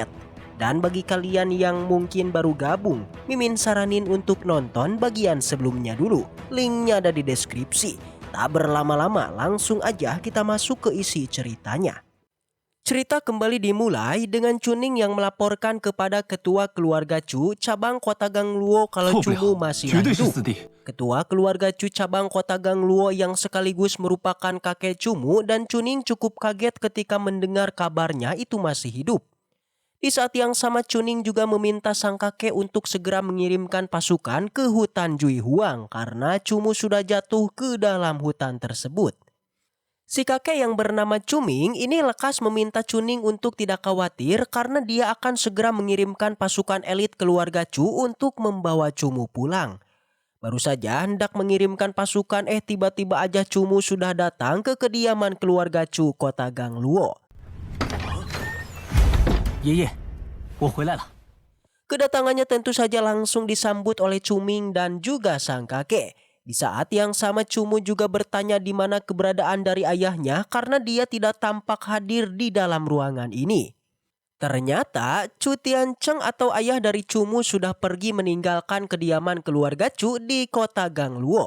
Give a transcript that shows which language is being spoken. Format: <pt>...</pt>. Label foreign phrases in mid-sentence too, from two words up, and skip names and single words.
<id>Dan bagi kalian yang mungkin baru gabung, Mimin saranin untuk nonton bagian sebelumnya dulu. Linknya ada di deskripsi. Tak berlama-lama, langsung aja kita masuk ke isi ceritanya. Cerita kembali dimulai dengan Chuning yang melaporkan kepada ketua keluarga Chu cabang Kota Gangluo kalau</id> <zh>错不</zh> <id>Chumu</id> <zh>了，</zh> <id>masih</id> <zh>绝对是</zh> <id>hidup.</id> <zh>四弟。</zh> <id>Ketua keluarga Chu cabang Kota Gangluo yang sekaligus merupakan kakek Chumu dan Chuning cukup kaget ketika mendengar kabarnya itu masih hidup. Di saat yang sama Chuning juga meminta sang kakek untuk segera mengirimkan pasukan ke hutan Jui Huang karena Chumu sudah jatuh ke dalam hutan tersebut. Si kakek yang bernama Cuming ini lekas meminta Chuning untuk tidak khawatir karena dia akan segera mengirimkan pasukan elit keluarga Chu untuk membawa Cumu pulang. Baru saja hendak mengirimkan pasukan tiba-tiba aja Cumu sudah datang ke kediaman keluarga Chu kota Gangluo.</id> <zh>爷爷，我回来了。</zh> <id>Kedatangannya tentu saja langsung disambut oleh Cuming dan juga sang kakek. Di saat yang sama Cumu juga bertanya di mana keberadaan dari ayahnya karena dia tidak tampak hadir di dalam ruangan ini. Ternyata Chu Tiancheng atau ayah dari Cumu sudah pergi meninggalkan kediaman keluarga Chu di kota Gangluo.</id>